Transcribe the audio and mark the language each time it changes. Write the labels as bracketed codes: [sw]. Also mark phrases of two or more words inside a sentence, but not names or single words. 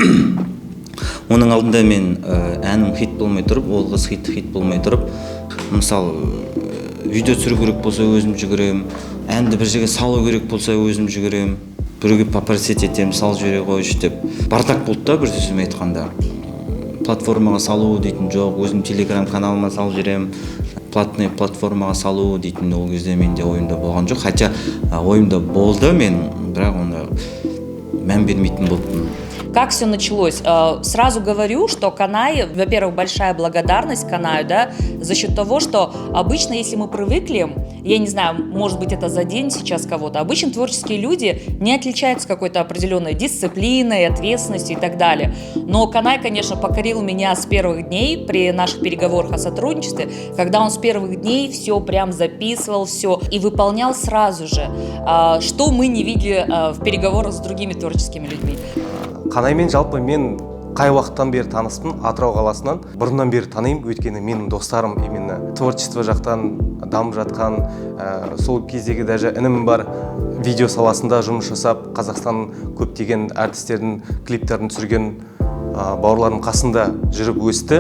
[kk] Оның алдында мен әнім хит болмай тұрып, ол қыз хит болмай тұрып, мысалы видео түсіру керек болса өзім жүгірем, әнді бір жерге салу керек болса өзім жүгірем, біреуге попросить етем, сал жібере қойшы деп. Бардак болды да, бір сөзіме айтқанда. Платформаға салу дейтін жоқ, өзім телеграм каналыма салып жіберем, платный платформаға салу дейтін ол кезде менде ойымда болған жоқ. Хотя ойымда болды, мен бірақ оны мән бермейтін болдым. [ru] Как все началось? Сразу говорю, что Канай, во-первых, большая благодарность Канаю, да, за счет того, что обычно, если мы привыкли, я не знаю, может быть, это за день сейчас кого-то, обычно творческие люди не отличаются какой-то определенной дисциплиной, ответственностью и так далее. Но Канай, конечно, покорил меня с первых дней при наших переговорах о сотрудничестве, когда он с первых дней все прям записывал, все и выполнял сразу же, что мы не видели в переговорах с другими творческими людьми. [kk] Қанаймен жалпы мен қай уақыттан бері таныстым, Атырау қаласынан. Бұрыннан бері танимын, өйткені менің достарым [ru] именно творчество [kk] жақтан дамып жатқан, сол кездегі даже інім бар, видео саласында жұмыс жасап, Қазақстанның көптеген артистердің клиптерін түсірген бауырларым қасында жүріп өсті.